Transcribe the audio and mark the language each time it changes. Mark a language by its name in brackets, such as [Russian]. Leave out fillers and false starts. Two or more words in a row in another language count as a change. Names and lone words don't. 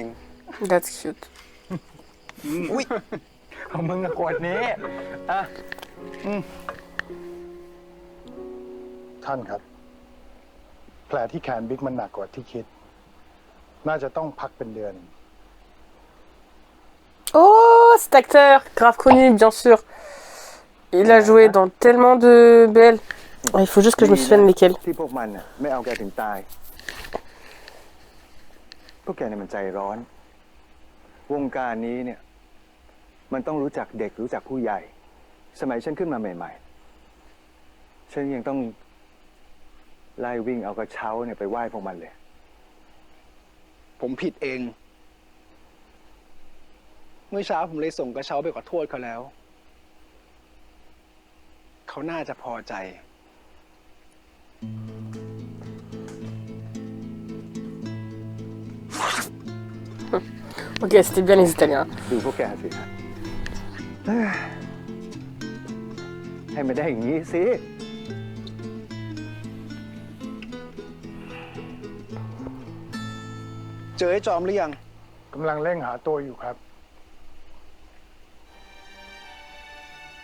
[English] That's cute. [Thai] อุ้ย ของมึงกับขวดนี้ อ่ะ ท่านครับ แผลที่แขนบิ๊กมันหนักกว่าที่คิด น่าจะต้องพักเป็นเดือน [French] Oh, cet acteur, grave connu, bien sûr. Il a joué dans tellement de BL. Oh, il faut juste que je me souvienne lesquels. [Thai] ที่พวกมันน่ะไม่เอาแกถึงตาย พวกแกเนี่ยมันใจร้อน วงการนี้เนี่ย มันต้องรู้จักเด็กรู้จักผู้ใหญ่ สมัยฉันขึ้นมาใหม่ๆ ฉันยังต้องไล่วิ่งเอากระเช้าเนี่ยไปไหว้พวกมันเลย ผมผิดเอง เมื่อเช้าผมเลยส่งกระเช้าไปขอโทษเขาแล้ว เขาน่าจะพอใจ [French] Ok, c'était bien les Italiens. [Thai] ดูพวกแกสิฮะให้มันได้อย่างนี้สิ เจอไอ้จอมหรือยัง กำลังเร่งหาตัวอยู่ครับ